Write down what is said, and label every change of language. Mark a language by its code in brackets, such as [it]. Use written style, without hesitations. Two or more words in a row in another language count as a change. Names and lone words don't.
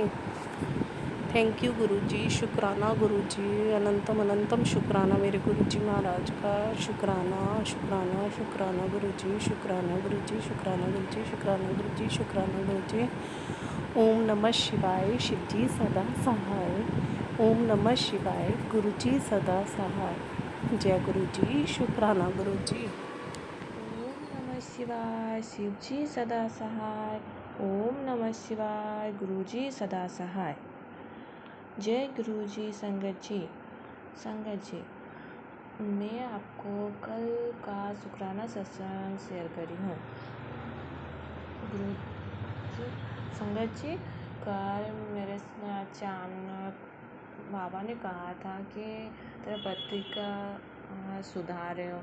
[en] Thank you [hi] गुरुजी, शुक्राना गुरुजी, अनंतम अनंतम शुक्राना मेरे गुरुजी महाराज का। शुक्राना शुक्राना शुक्राना गुरुजी, शुक्राना गुरुजी, शुक्राना गुरुजी, शुक्राना गुरुजी, शुक्राना गुरुजी। ओम नमः शिवाय, शिवजी सदा सहाय। ओम नमः शिवाय, गुरुजी सदा सहाय। जय गुरुजी, शुक्राना गुरुजी। ओम नमः शिवाय, शिवजी सदा सहाय। ओम नमः शिवाय, गुरुजी सदा सहाय। जय गुरुजी। संगत जी, मैं आपको कल का शुक्राना सत्संग शेयर करी हूँ। गुरु संगत जी, कल मेरे से अचानक बाबा ने कहा था कि तेरा पति का सुधार है।